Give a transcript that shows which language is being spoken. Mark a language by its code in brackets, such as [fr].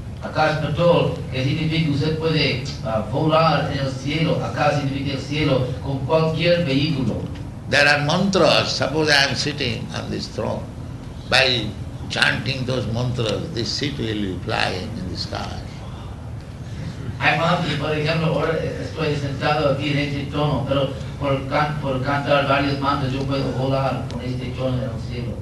[es] Akash patrol, que significa usted puede volar en el cielo. Akash significa el cielo con cualquier vehículo. [en] There are mantras. Suppose I am sitting on this throne. By chanting those mantras, this seat will be flying in the sky. [es] Hay mantras, por ejemplo, ahora estoy sentado aquí en este trono, pero por cantar varios mantras yo puedo volar con este trono en el cielo.